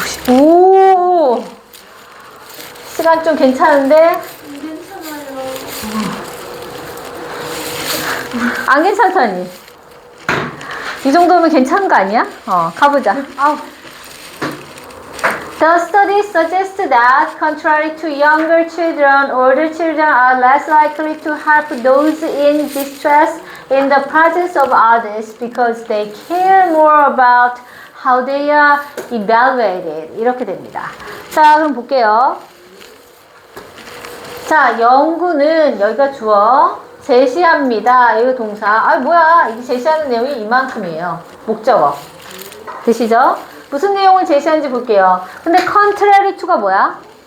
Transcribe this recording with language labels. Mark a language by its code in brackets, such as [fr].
[ko] 오, 시간 좀 괜찮은데? 안 괜찮다니. 이 정도면 괜찮은 거 아니야? 가보자. [en] The studies suggest that, contrary to younger children, older children are less likely to help those in distress in the presence of others because they care more about how they are evaluated. [ko] 이렇게 됩니다. 자, 그럼 볼게요. 자, 연구는 여기가 주어, 제시합니다. 이거 동사. 뭐야. 이게 제시하는 내용이 이만큼이에요. 목적어. 되시죠? 무슨 내용을 제시하는지 볼게요. 근데 contrary to가 뭐야?